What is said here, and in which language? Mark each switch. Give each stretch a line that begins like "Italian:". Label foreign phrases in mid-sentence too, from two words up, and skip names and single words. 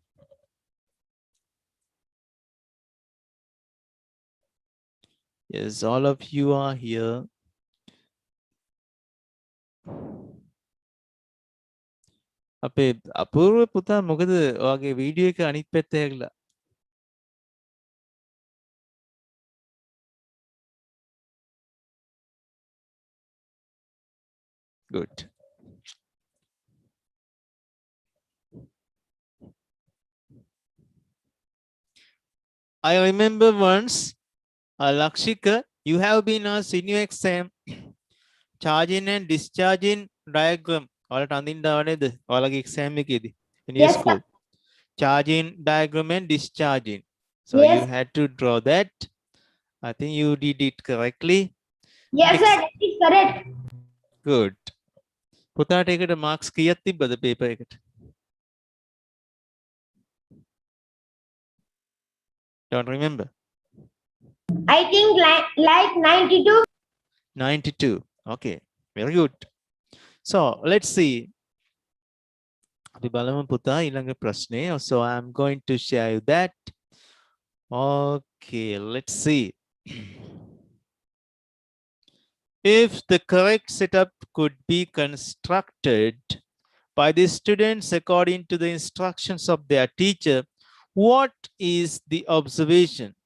English: Yes, all of you are here.
Sinhala: අපේ අපූර්ව පුතා මොකද ඔයාගේ වීඩියෝ එක අනිත් පැත්ත හැරිලා?
English: Good. I remember once, Lakshika, you have been asked in your exam charging and discharging diagram.
Sinhala: ඔයාලට අඳින්න ආව නේද? ඔයාලගේ exam එකේදී
English: in your Yes, school. Charging diagram and discharging. So Yes. you had to draw that. I think you did it correctly. Yes, sir, that is correct. Good.
Sinhala: පුතාට ඒකට marks කීයක් තිබ්බද paper එකට?
English: Don't remember. I think like 92. 92. Okay, very good. So let's see.
Sinhala: අපි බලමු පුතා ඊළඟ ප්‍රශ්නේ.
English: So I'm going to share you that. Okay, let's see. If the correct setup could be constructed by the students according to the instructions of their teacher, what is the observation?